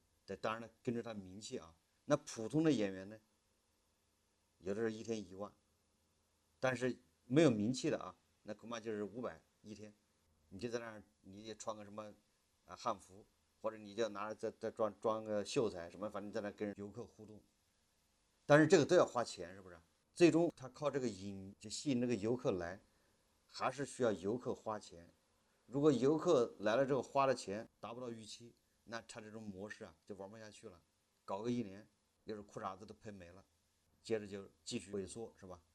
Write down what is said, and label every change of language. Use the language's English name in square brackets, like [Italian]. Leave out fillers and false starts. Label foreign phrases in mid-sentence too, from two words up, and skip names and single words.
[Chinese] 這當然了，跟着他名氣啊。那普通的演員呢，有的是一天1萬，但是沒有名氣的啊，那恐怕就是500一天。你就在那兒，你也穿個什麼漢服，或者你就拿着再裝個秀才什麼，反正在那跟遊客互動。但是這個都要花錢，是不是？最終他靠這個就吸引那個遊客來，還是需要遊客花錢。如果游客來了之後花的錢達不到預期，那他這種模式啊就玩不下去了，搞個1年，又是褲衩子都噴沒了，接着就繼續萎縮，是吧？